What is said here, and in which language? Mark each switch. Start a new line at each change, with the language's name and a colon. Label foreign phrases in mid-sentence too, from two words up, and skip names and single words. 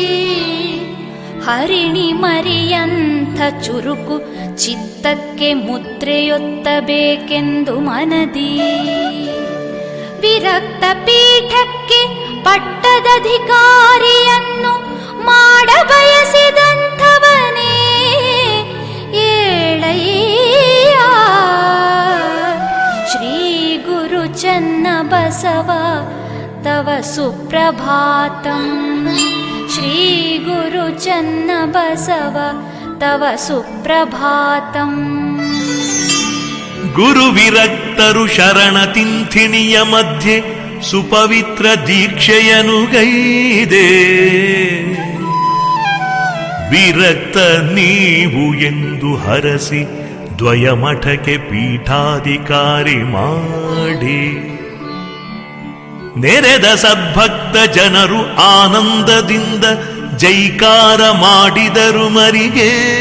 Kannada: ಹರಿಣಿ ಮರಿಯಂಥ ಚುರುಕು ಚಿತ್ತಕ್ಕೆ ಮುದ್ರೆಯೊತ್ತಬೇಕೆಂದು ಮನದಿ ವಿರಕ್ತ ಪೀಠಕ್ಕೆ ಪಟ್ಟದಧಿಕಾರಿಯನ್ನು ಮಾಡ ಬಯಸಿದಂಥವನೇ ಏಳಯ್ಯ.
Sanskrit: ಶ್ರೀ ಗುರು ಚನ್ನ ಬಸವ तव सुप्रभातम् श्री गुरु चन्नबसव तव सुप्रभातम्
Kannada: ಗುರು ವಿರಕ್ತರು ಶರಣ ತಿಂಥಿಣಿಯ ಮಧ್ಯೆ ಸುಪವಿತ್ರ ದೀಕ್ಷೆಯನು ಗೈದೆ. ವಿರಕ್ತ ನೀವು ಎಂದು ಹರಸಿ ದ್ವಯಮಠಕ್ಕೆ ಪೀಠಾಧಿಕಾರಿ ಮಾಡಿ ನೆರೆದ ಸದ್ಭಕ್ತ ಜನರು ಆನಂದದಿಂದ ಜೈಕಾರ ಮಾಡಿದರು ಮರಿಗೆ.